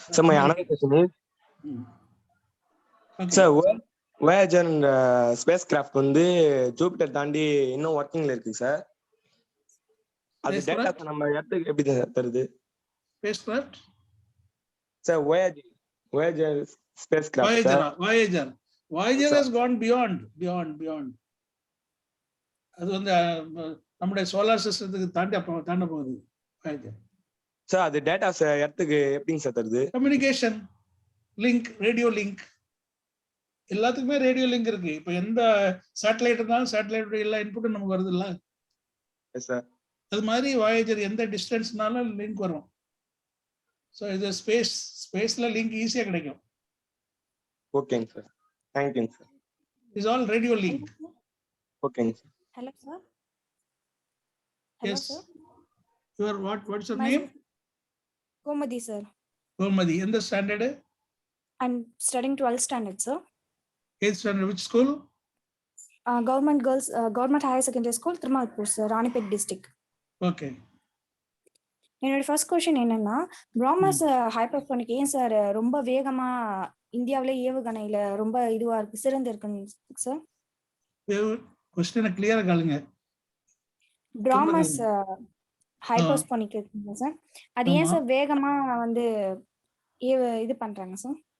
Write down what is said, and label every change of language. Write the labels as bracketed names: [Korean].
[Tamil] Sir [English] my another question is [Tamil] sir, Voyager space craft வந்து Jupiter தாண்டி இன்னும் வர்க்கிங்ல இருக்கு சார். அது டேட்டா நம்ம எர்த்துக்கு எப்படி தருது? Space craft sir Voyager space craft [English] Voyager has gone beyond. [Tamil] அது வந்து நம்முடைய சோலார் சிஸ்டத்துக்கு தாண்ட போகுது. சார் அது டேட்டாஸ் எர்த்துக்கு எப்படிங்க சார் தருது? கம்யூனிகேஷன் லிங்க், ரேடியோ லிங்க், எல்லாத்துக்குமே ரேடியோ லிங்க் இருக்கு. இப்போ எந்த சேட்டலைட் இருந்தாலும் சேட்டலைட் எல்லா இன்புட்டும் நமக்கு வருது இல்ல சார். அது மாதிரி வாயேஜர் எந்த டிஸ்டன்ஸ்னாலும் லிங்க் வரும். ஸோ இது ஸ்பேஸ்ல லிங்க் ஈஸியா கிடைக்கும். ஓகேங்க சார், தேங்க்யூங்க sir. [English] Is all radio link. [Tamil] ஓகேங்க sir. [English] Hello, sir. Yes. Sir. What's your name? Komadi, sir. Komadi. In the standard? I'm studying 12th standard, sir. 8th standard. Which school? Government Higher Secondary School, Thirumalpur, sir, Ranipet district. Okay. [Tamil] என்னோட first question என்னன்னா, பிராமஸ் hypersonic ஏன் sir ரொம்ப வேகமா இந்தியாவிலே ஏவுகணையில ரொம்ப இதுவா இருக்கு, சிறந்து இருக்குன்னு சார்? கொஸ்டினை கிளியரா கேளுங்க. பிராமஸ் ஹைப்பர்சோனிக் இருக்குங்க சார், அது ஏன் சார் வேகமா வந்து இது பண்றாங்க சார்?